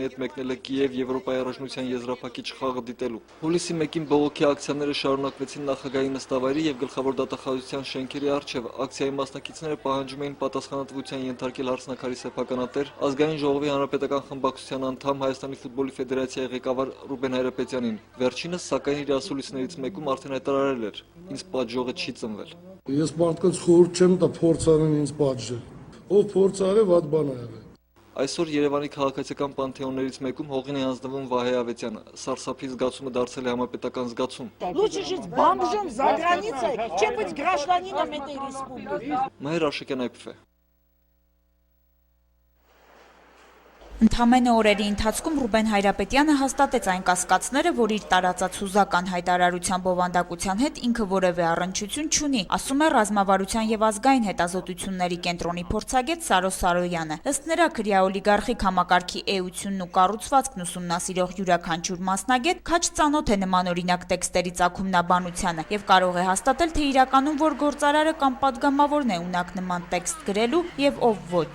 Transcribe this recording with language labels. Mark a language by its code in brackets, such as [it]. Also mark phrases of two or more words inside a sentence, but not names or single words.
[hy] հետ մեկնել է Կիև Եվրոպայի առաջնության եզրափակիչ խաղը դիտելու։ Հուլիսի 1-ին բողոքի ակցիաները շարունակվեցին նախագահի նստավայրի եւ գլխավոր դատախազության շենքերի առջեւ։ Ակցիայի մասնակիցները պահանջում էին պատասխանատվության ենթարկել հարսնաքարի սեփականատեր, Ազգային ժողովի հանրապետական խմբակցության անդամ, Հայաստանի ֆուտբոլի ֆեդերացիայի ղեկավար Ռուբեն Հայրապետյանին։ Վերջինս սակայն իր ասուլիսներից մեկում արդեն հայտարարել էր. «Ինձ պատժողը չի ծնվել»։ Ես մարդկանց խորհուրդ չեմ տա փորձարեն ինձ պատժել։ Ով փորձար է, վատ բան է եղել։ Այսօր Երևանի քաղաքացիական պանթեոններից մեկում հողին է հանձնվում Վահե Ավետյանը։ Սարսափի զգացումը դարձել է համապետական զգացում։ [ru] Лучше жить бомжом за границей, чем быть гражданином этой республики. [hy] Մհեր Աշակյան Այփ է։ Ընդամենը օրերի ընթացքում Ռուբեն Հայրապետյանը հաստատեց այն կասկածները, որ իր տարածած հուզական հայտարարության բովանդակության հետ ինքը որևէ առնչություն չունի, ասում է Ռազմավարության եւ ազգային հետազոտությունների կենտրոնի փորձագետ Սարո Սարոյանը։ Ըստ նրա, քրյա օլիգարխիկ համակարգի էությունն ու կառուցվածքն ուսումնասիրող յուրաքանչյուր մասնագետ քաջ ծանոթ է նմանօրինակ տեքստերի ծագումնաբանությանը եւ կարող է հաստատել, թե իրականում որ գործարարը կամ падգամավորն է ունակ նման տեքստ գրելու եւ ով ոչ։